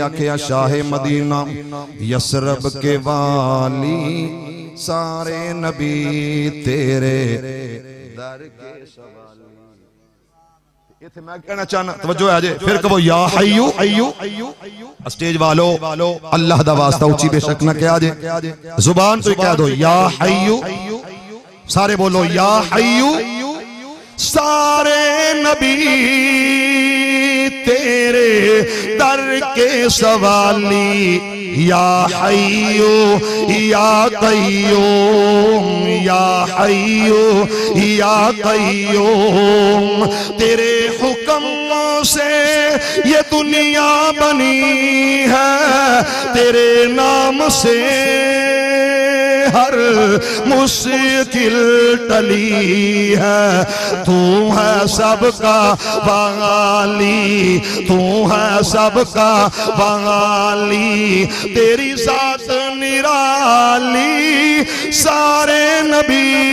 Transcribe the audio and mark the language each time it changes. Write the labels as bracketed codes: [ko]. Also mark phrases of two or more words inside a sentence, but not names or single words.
[pa] ਆਖੇ [ur] شاہِ مدینہ یثرب کے والی سارے نبی تیرے در کے سوالی [pa] ਇੱਥੇ ਮੈਂ ਕਹਿਣਾ ਚਾਹੁੰਨਾ ਤਵੱਜੋ ਹੈ ਜੇ ਫਿਰ ਕਹੋ [ar] يا حي [pa] ਸਟੇਜ ਵਾਲਿਓ ਅੱਲ੍ਹਾ ਦਾ ਵਾਸਤਾ ਉੱਚੀ ਬੇਸ਼ੱਕ ਨਾ ਕਹਿ ਜੇ ਜ਼ੁਬਾਨ ਤੋਂ ਕਹਿ ਦੋ [ar] يا حي [pa] ਸਾਰੇ ਬੋਲੋ [ar] يا حي [ur] سارے نبی تیرے در کے سوالی [ar] يا حي يا قيوم يا حي يا قيوم [ur] या हय्यू या कय्यूम تیرے حکم سے یہ دنیا بنی ہے تیرے نام سے ہر مشکل ٹلی ہے تو ہے سب کا والی تو ہے سب کا والی تیری ذات نرالی سارے نبی